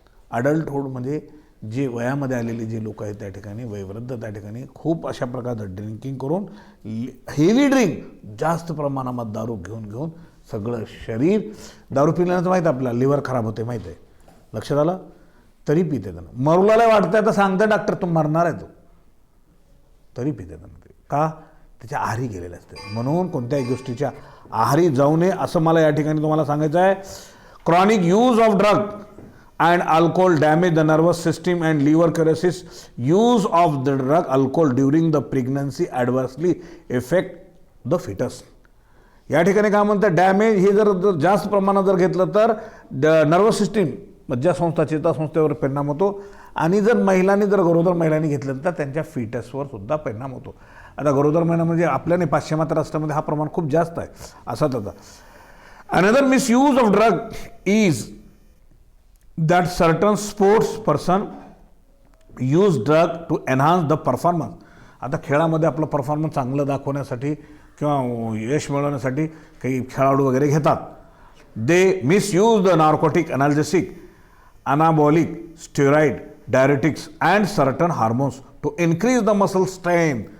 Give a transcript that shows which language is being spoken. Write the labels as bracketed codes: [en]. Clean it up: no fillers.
[mr] Adulthood म्हणजे जे वयामध्ये आलेले जे लोक आहेत त्या ठिकाणी, वयोवृद्ध त्या ठिकाणी खूप अशा प्रकारचं ड्रिंकिंग करून, हेवी ड्रिंक, जास्त प्रमाणात दारू घेऊन सगळं शरीर, दारू पिल्यानंतर माहीत आहे आपल्याला लिव्हर खराब होते, माहीत आहे. लक्षात आलं. तरी पिते त्यांना. मरुलाला वाटतंय तर सांगते डॉक्टर तू मरणार आहे, तो तरी पिते त्यांना. ते का, त्याच्या आहारी गेलेले असते. म्हणून कोणत्याही गोष्टीच्या आहारी जाऊ नये असं मला या ठिकाणी तुम्हाला सांगायचं आहे. [en] Chronic use of drug and alcohol damage the nervous system and liver cirrhosis. Use of the drug alcohol during the pregnancy adversely affect the fetus. [mr] या ठिकाणी काय म्हणतात, डॅमेज हे जर जास्त प्रमाणात जर घेतलं तर नर्वस सिस्टीम, मज्जासंस्था, चेतासंस्थेवर परिणाम होतो. आणि जर महिलांनी, जर गरोदर महिलांनी घेतलं तर त्यांच्या फिटसवर सुद्धा परिणाम होतो. आता गरोदर महिला म्हणजे आपल्याने पाश्चिमात्य राष्ट्रामध्ये हा प्रमाण खूप जास्त आहे असा त्याचा. [en] Another misuse of drug is that certain sports person use drug to enhance the performance. [mr] आता खेळामध्ये आपलं परफॉर्मन्स चांगलं दाखवण्यासाठी किंवा यश मिळवण्यासाठी काही खेळाडू वगैरे घेतात. [en] They misuse the narcotic, analgesic, anabolic, steroid, diuretics and certain hormones to increase the muscle strength.